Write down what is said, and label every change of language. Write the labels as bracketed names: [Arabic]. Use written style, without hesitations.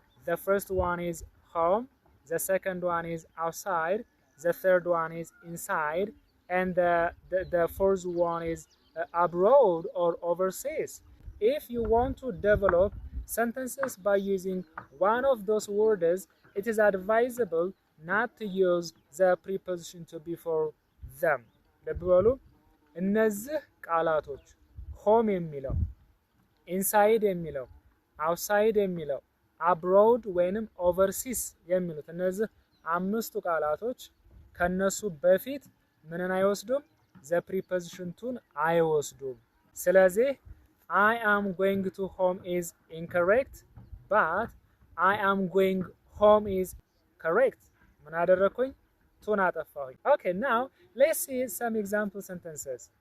[English] The first one is home, the second one is outside, the third one is inside, and the fourth one is abroad or overseas. If you want to develop sentences by using one of those words, it is advisable not to use the preposition to before them. [Amharic] ልብ በሉ እነዚህ ቃላቶች ሆም የሚለው ኢንሳይድ የሚለው አውትሳይድ የሚለው አብሮድ ወይንም ኦቨርሲስ የሚሉት እነዚህ አምስቱ ቃላቶች ከነሱ በፊት ምንን አይወስዱም? ዘ ፕሪፖዚሽን ቱን አይወስዱም። ስለዚህ [English] I am going to home is incorrect, but I am going home is correct. [Amharic] ምን አደረኩኝ? ቱን አጠፋሁኝ። [English] Okay, now let's see some example sentences.